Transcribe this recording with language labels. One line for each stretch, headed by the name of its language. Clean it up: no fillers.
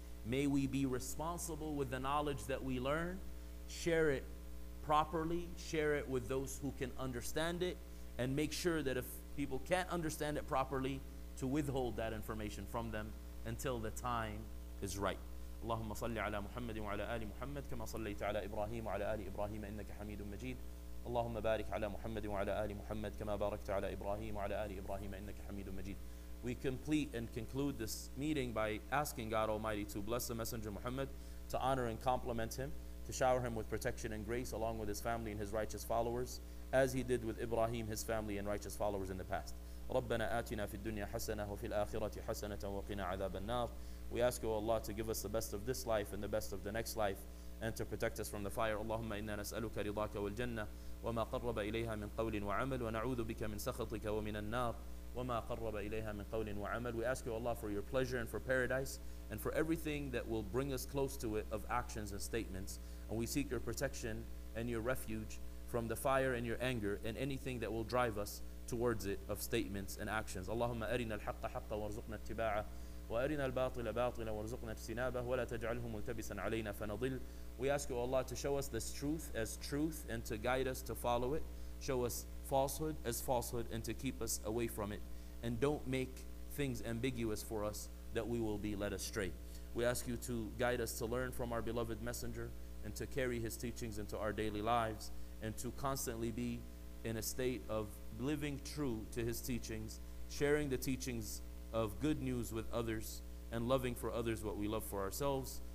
English: May we be responsible with the knowledge that we learn, share it properly, share it with those who can understand it, and make sure that if people can't understand it properly, to withhold that information from them until the time is right.
Arabic: اللهم صل على محمد وعلى آل محمد كما صليت على إبراهيم وعلى آل إبراهيم إنك حميد مجيد. اللهم بارك على محمد وعلى آل محمد كما باركت على إبراهيم وعلى آل إبراهيم إنك حميد مجيد.
English: We complete and conclude this meeting by asking God Almighty to bless the Messenger Muhammad, to honor and compliment him, to shower him with protection and grace along with his family and his righteous followers, as he did with Ibrahim, his family and righteous followers in the past.
Arabic: ربنا آتنا في الدنيا حسنة وفي الآخرة حسنة وقنا عذاب النار.
English: We ask, O Allah, to give us the best of this life and the best of the next life, and to protect us from the fire.
Arabic: اللهم إنا نسألك رضاك والجنة وما قرب إليها من قول وعمل ونعوذ بك من سخطك ومن النار وما قرب إليها من قول وعمل.
English: We ask you, Allah, for your pleasure and for paradise and for everything that will bring us close to it of actions and statements. And we seek your protection and your refuge from the fire and your anger and anything that will drive us towards it of statements and actions.
Arabic: اللهم أرنا الحق حقا وارزقنا اتباعه وأرنا الباطل باطلا وارزقنا اجتنابه ولا تجعله ملتبسا علينا فنضل.
English: We ask you, Allah, to show us this truth as truth and to guide us to follow it. Show us falsehood as falsehood and to keep us away from it. And don't make things ambiguous for us that we will be led astray. We ask you to guide us to learn from our beloved Messenger and to carry his teachings into our daily lives and to constantly be in a state of living true to his teachings, sharing the teachings of good news with others, and loving for others what we love for ourselves.